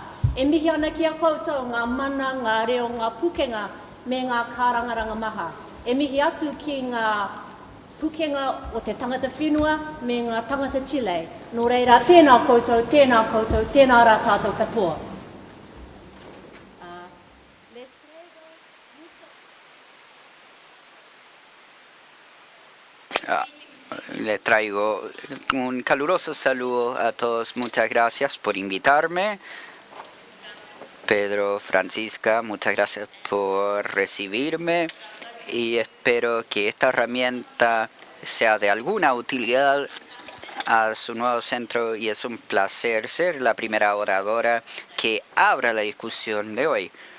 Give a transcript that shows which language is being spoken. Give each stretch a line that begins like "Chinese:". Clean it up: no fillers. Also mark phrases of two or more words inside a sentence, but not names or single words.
Māori: E mihi ana ki a koutou ngā mana, ngā reo, ngā pukenga me ngā kārangaranga maha. E mihi atu ki ngā pukenga o te tangata whenua me ngā tangata Chile. Nō reira, tēnā koutou, tēnā rā tātou katoa.
Spanish: Les traigo un caluroso saludo a todos. Muchas gracias por invitarme. Pedro, Francisca, muchas gracias por recibirme y espero que esta herramienta sea de alguna utilidad a su nuevo centro y es un placer ser la primera oradora que abra la discusión de hoy.